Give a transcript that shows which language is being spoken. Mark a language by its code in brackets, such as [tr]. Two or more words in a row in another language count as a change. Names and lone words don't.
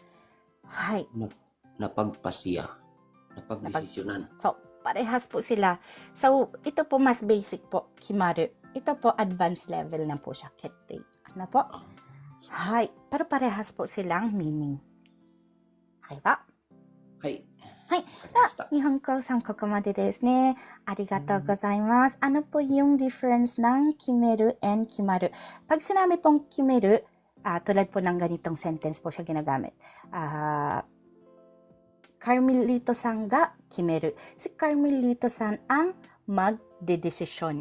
[tl] Napagpasya. Napagdesisyonan. So, parehas po sila. So, ito po mas basic po, kimaru. Ito po advanced level na po siya, kette. Ano po? Pero parehas po silang meaning. Ba? [ja] 日本語さんここまでですね。ありがとうございます。 [tl] Ano po yung difference ng kimeru and kimaru? Pag sinabi pong kimeru, tulad po ng ganitong sentence po siya ginagamit. [ja] Carmelito-san ga kimeru. [tl] Si Carmelito-san ang magdedesisyon.